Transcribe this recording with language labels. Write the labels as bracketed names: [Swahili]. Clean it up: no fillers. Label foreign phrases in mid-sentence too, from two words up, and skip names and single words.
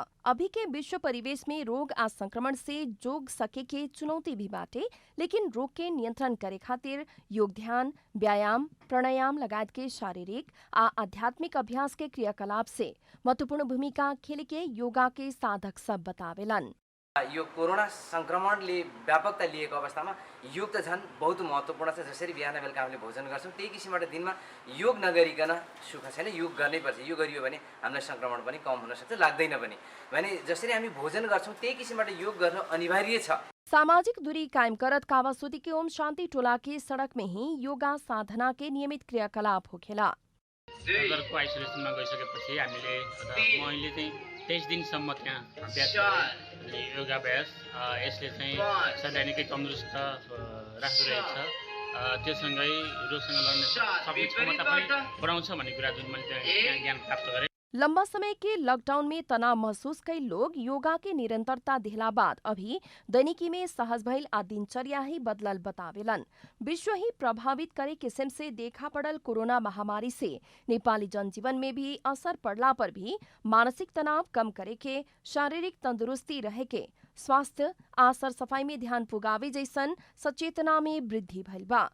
[Bhojpuri] अभी के विश्व परिवेश में रोग आ संक्रमण से जोग सके के चुनौती भी बाटे, लेकिन रोग के नियंत्रण करे खातिर योग, ध्यान, व्यायाम, प्राणायाम लगायत के शारीरिक आ आध्यात्मिक अभ्यास के क्रियाकलाप से महत्वपूर्ण भूमिका खेले के योगा के साधक सब बतावेलन। [Nepali] यो कोरोना संक्रमणले व्यापकता लिएको अवस्थामा योग त झन् बहुत महत्त्वपूर्ण छ। जसरी बिहान बेलुका हामीले भोजन गर्छौँ त्यही किसिमबाट दिनमा योग नगरिकन सुख छैन। योग गर्नैपर्छ। यो गरियो भने हामीलाई संक्रमण पनि कम हुन सक्छ, लाग्दैन पनि। भने जसरी हामी भोजन गर्छौँ त्यही किसिमबाट योग गर्न अनिवार्य छ। [Bhojpuri] सामाजिक दूरी कायम करत कावासोती के ओम शान्ति टोला के सड़क में ही योगा साधना के नियमित क्रियाकलाप होखेला। [Nepali] घरको आइसोलेसनमा गइसकेपछि हामीले मैले चाहिँ 23 दिनसम्म त्यहाँ अभ्यास गरेँ योगाभ्यास। यसले चाहिँ शरीरलाई निकै तन्दुरुस्त राख्दो रहेछ। त्योसँगै रोगसँग लड्न सक्ने क्षमता पनि बढाउँछ भन्ने कुरा जुन मैले त्यहाँ ज्ञान प्राप्त गरेँ। [Bhojpuri] लंबा समय के लॉकडाउन में तनाव महसूस कई लोग योगा के निरंतरता दिहला बाद अभी दैनिकी में सहज भइल आ दिनचर्या ही बदलल बतावेलन। विश्व ही प्रभावित करे किस्म से देखा पड़ल कोरोना महामारी से नेपाली जनजीवन में भी असर पड़ला पर भी मानसिक तनाव कम करे के, शारीरिक तंदुरुस्ती रहे के, स्वास्थ्य आ सर सफाई में ध्यान पुगावे जैसन सचेतना में वृद्धि भइल बा।